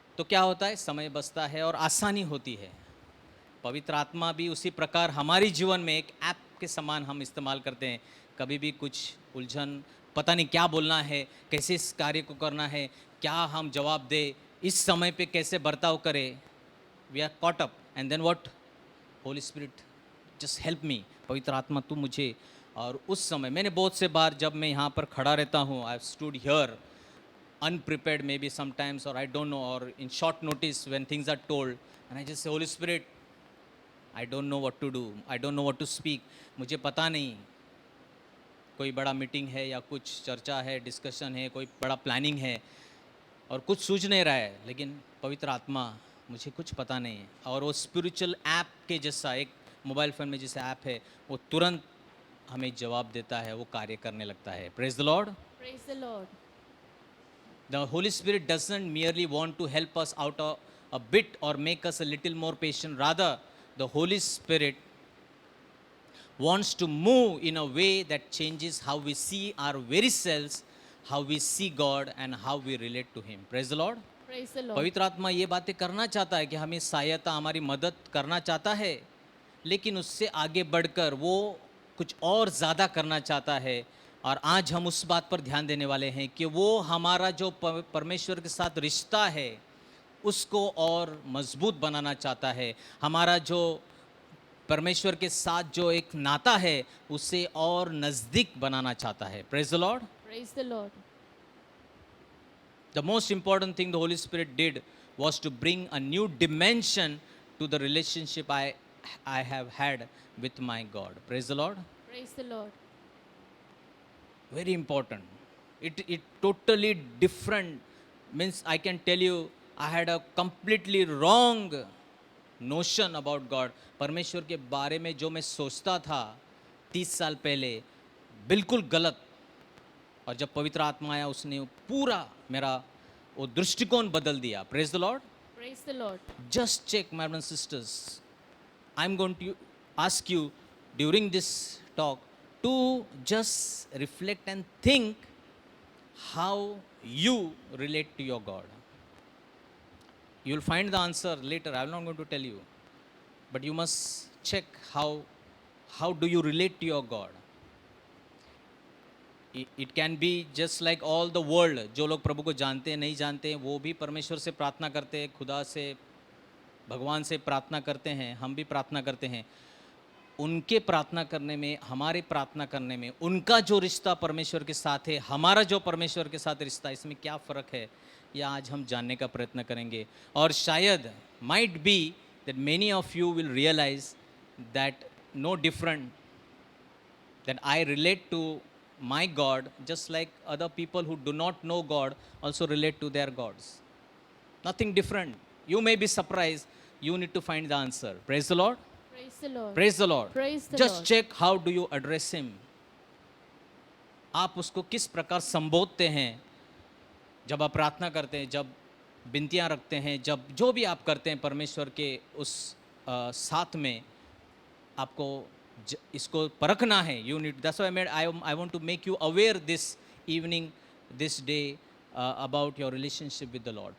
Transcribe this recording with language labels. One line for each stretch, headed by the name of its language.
Hindi: तो क्या होता है, समय बचता है और आसानी होती है. पवित्र आत्मा भी उसी प्रकार हमारी जीवन में एक ऐप के समान हम इस्तेमाल करते हैं. कभी भी कुछ उलझन, पता नहीं क्या बोलना है, कैसे इस कार्य को करना है, क्या हम जवाब दे, इस समय पे कैसे बर्ताव करें,
English: We are caught up. And then what, Holy Spirit just help me.
Hindi: पवित्र आत्मा तू मुझे. और उस समय मैंने बहुत से बार जब मैं यहाँ पर खड़ा रहता हूँ,
English: I have stood here unprepared maybe sometimes, or I don't know, or in short notice when things are told, and I just say, Holy Spirit, I don't know what to do, I don't know what to speak.
Hindi: मुझे पता नहीं, कोई बड़ा meeting है या कुछ चर्चा है, डिस्कशन है, कोई बड़ा प्लानिंग है और कुछ सूझ नहीं रहा है, लेकिन पवित्र आत्मा मुझे कुछ पता नहीं है. और वो स्पिरिचुअल ऐप के जैसा, एक मोबाइल फ़ोन में जैसे ऐप है, वो तुरंत हमें जवाब देता है, वो कार्य करने लगता है.
English: Praise the Lord. Praise the Lord. The Holy Spirit doesn't merely want to help us out a bit or make us a little more patient. Rather, the Holy Spirit wants to move in a way that changes how we see our very selves, how we see God, and how we relate to Him. Praise the Lord. Praise the Lord.
Hindi: पवित्र आत्मा ये बातें करना चाहता है कि हमें सहायता, हमारी मदद करना चाहता है, लेकिन उससे आगे बढ़कर वो कुछ और ज़्यादा करना चाहता है. और आज हम उस बात पर ध्यान देने वाले हैं कि वो हमारा जो परमेश्वर के साथ रिश्ता है उसको और मजबूत बनाना चाहता है. हमारा जो परमेश्वर के साथ जो एक नाता है उसे और नज़दीक बनाना चाहता है.
English: Praise the Lord. Praise the Lord. The most important thing the Holy Spirit did was to bring a new dimension to the relationship I have had with my God. Praise the Lord. Praise the Lord. Very important. It totally different. Means I can tell you, I had a completely wrong notion about God.
Hindi: परमेश्वर के बारे में जो मैं सोचता था 30 साल पहले, बिल्कुल गलत. और जब पवित्र आत्मा आया उसने पूरा मेरा वो दृष्टिकोण बदल दिया.
English: Praise the Lord. Praise the Lord. Just check, my brothers and sisters. I'm going to ask you during this talk to just reflect and think how you relate to your God. You will find the answer later. I am not going to tell you, but you must check how do you relate to your God. It can be just like all the world.
Hindi: जो लोग प्रभु को जानते हैं नहीं जानते हैं, वो भी परमेश्वर से प्रार्थना करते हैं, खुदा से भगवान से प्रार्थना करते हैं, हम भी प्रार्थना करते हैं. उनके प्रार्थना करने में, हमारे प्रार्थना करने में, उनका जो रिश्ता परमेश्वर के साथ है, हमारा जो परमेश्वर के साथ रिश्ता, इसमें क्या फ़र्क है, यह आज हम जानने का प्रयत्न करेंगे. और शायद
English: Might be that many of you will realise that no different, that I relate to my God just like other people who do not know God also relate to their gods. Nothing different. You may be surprised. You need to find the answer. Praise the Lord. Praise the Lord. Praise the Lord. Praise the Just Lord. check how do you address him.
Hindi: आप उसको किस प्रकार संबोधते हैं जब आप प्रार्थना करते हैं, जब विनतियाँ रखते हैं, जब जो भी आप करते हैं परमेश्वर के उस साथ में, आपको इसको परखना है.
English: You need, that's why I want to make you aware this evening, this day about your relationship with the lord.